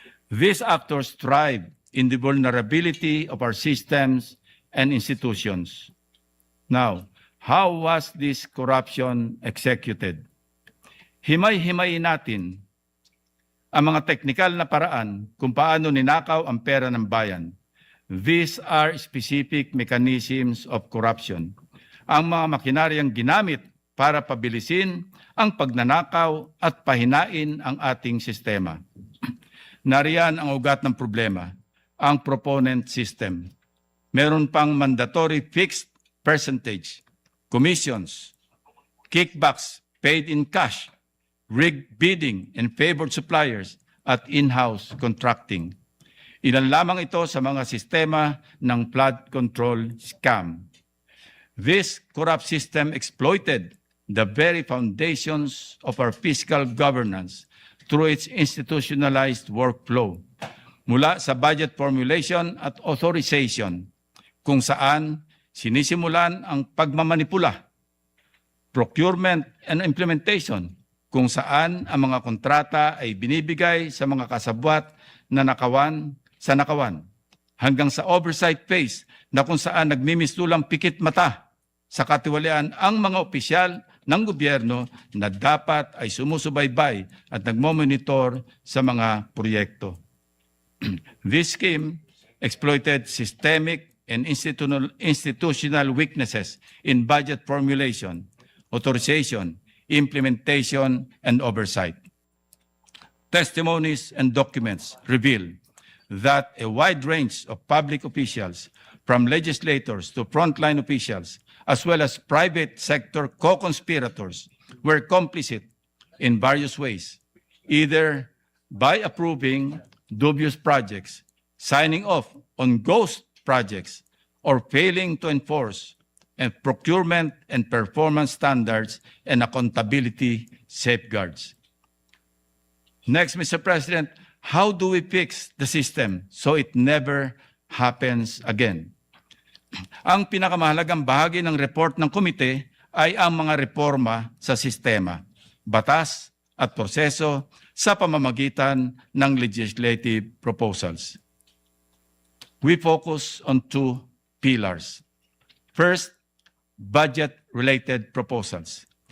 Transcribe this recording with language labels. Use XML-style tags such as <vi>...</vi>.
<en>These actors thrive in the vulnerability of our systems and institutions. Now, how was this corruption executed?</en> <tl>Himay-himayin natin ang mga teknikal na paraan kung paano ninakaw ang pera ng bayan.</tl> <en>These are specific mechanisms of corruption.</en> <tl>Ang mga makinaryang ginamit para pabilisin ang pagnanakaw at pahinain ang ating sistema. Nariyan ang ugat ng problema, ang proponent system. Meron pang</tl> <en>mandatory fixed percentage, commissions, kickbacks paid in cash, rigged bidding and favored suppliers at in-house contracting.</en> <tl>Ilan lamang ito sa mga sistema ng flood control scam.</tl> <en>This corrupt system exploited the very foundations of our fiscal governance through its institutionalized workflow,</en> <tl>mula sa budget formulation at authorization, kung saan sinisimulan ang pagmamanipula, procurement and implementation, kung saan ang mga kontrata ay binibigay sa mga kasabwat na nakawan, hanggang sa oversight phase na kung saan nagmimistulang pikit mata sa katiwalian ang mga opisyal ng gobyerno na dapat ay sumusubaybay at nagmomonitor sa mga proyekto.</tl> <en>This scheme exploited systemic and institutional weaknesses in budget formulation, authorization, implementation, and oversight. Testimonies and documents reveal that a wide range of public officials, from legislators to frontline officials, as well as private sector co-conspirators, were complicit in various ways, either by approving dubious projects, signing off on ghost projects, or failing to enforce and procurement and performance standards and accountability safeguards. Next, Mr. President, how do we fix the system so it never happens again?</en> <tl>Ang pinakamahalagang bahagi ng report ng komite ay ang mga reforma sa sistema, batas at proseso sa pamamagitan ng legislative proposals.</tl> <en>We focus on two pillars. First, budget-related proposals.</en>